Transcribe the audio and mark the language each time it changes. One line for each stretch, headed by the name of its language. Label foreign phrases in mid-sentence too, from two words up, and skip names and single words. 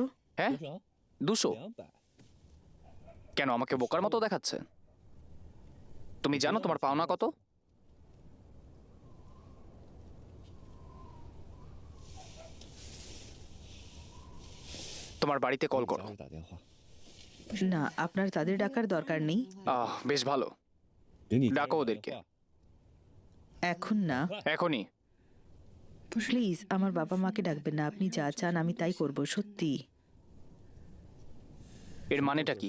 Bangla: হ্যাঁ, 200? 200。 কেন আমাকে বোকার মতো দেখাচ্ছে? তুমি জানো তোমার পাওনা কত? তোমার বাড়িতে কল করো।
Chinese: 早点打电话，
Bangla: না, আপনার তাদের ডাকার দরকার নেই। বেশ ভালো।
Chinese: 给你
Bangla: ডাকো ওদেরকে। এখন না, এখনই। প্লিজ আমার বাবা মাকে ডাকবেন না। আপনি যা চান আমি তাই করব, সত্যি। এর মানেটা কি?